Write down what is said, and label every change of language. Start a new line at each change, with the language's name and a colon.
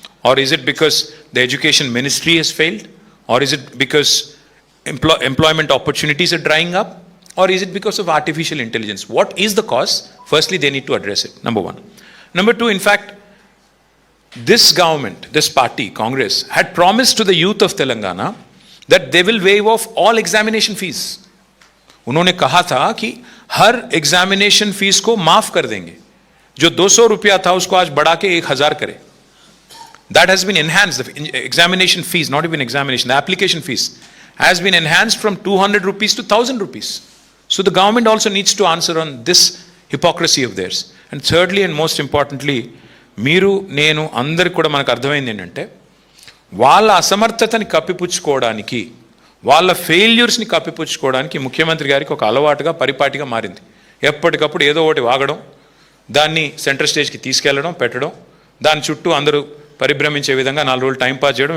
English: Or is it because the Education Ministry has failed? Or is it because employment opportunities are drying up? Or is it because of artificial intelligence? What is the cause? Firstly, they need to address it, number 1. Number 2, in fact, this government, this party, Congress, had promised to the youth of Telangana that they will waive off all examination fees.
Hindi: उन्होंने कहा था कि हर examination fees को माफ कर देंगे. जो 200 रुपया था उसको आज बढ़ा के 1000 करे.
English: That has been enhanced. The examination fees, not even examination, the application fees has been enhanced from 200 rupees to 1000 rupees. So the government also needs to answer on this hypocrisy of theirs. And thirdly and most importantly,
Telugu: మీరు నేను అందరికి కూడా మనకు అర్థమైంది ఏంటంటే, వాళ్ళ అసమర్థతని కప్పిపుచ్చుకోవడానికి, వాళ్ళ ఫెయిల్యూర్స్ని కప్పిపుచ్చుకోవడానికి ముఖ్యమంత్రి గారికి ఒక అలవాటుగా పరిపాటిగా మారింది. ఎప్పటికప్పుడు ఏదో ఒకటి వాగడం, దాన్ని సెంట్రల్ స్టేజ్కి తీసుకెళ్లడం, పెట్టడం, దాని చుట్టూ అందరూ పరిభ్రమించే విధంగా 4 రోజులు టైంపాస్ చేయడం.